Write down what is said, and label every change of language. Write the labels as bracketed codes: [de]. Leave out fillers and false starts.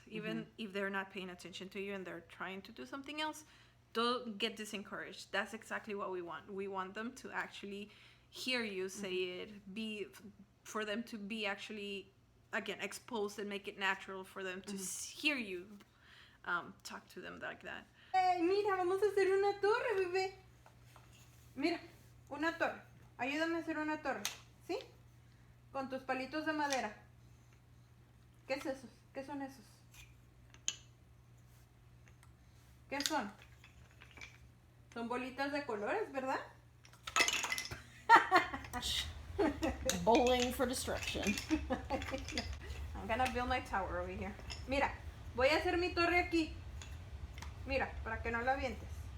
[en] Even if they're not paying attention to you and they're trying to do something else, don't get discouraged. That's exactly what we want. We want them to actually hear you say it, for them to be actually, again, exposed and make it natural for them to hear you talk to them like that. [es] Hey, mira, vamos a hacer una torre, bebé. Mira, una torre. Ayúdame a hacer una torre, ¿sí? Con tus palitos de madera. ¿Qué es eso? ¿Qué son esos? ¿Qué son? Son bolitas de colores, ¿verdad? [en] Bowling for destruction. I'm gonna build my tower over here. [es] Mira, voy a hacer mi torre aquí. Mira, para que no la avientes.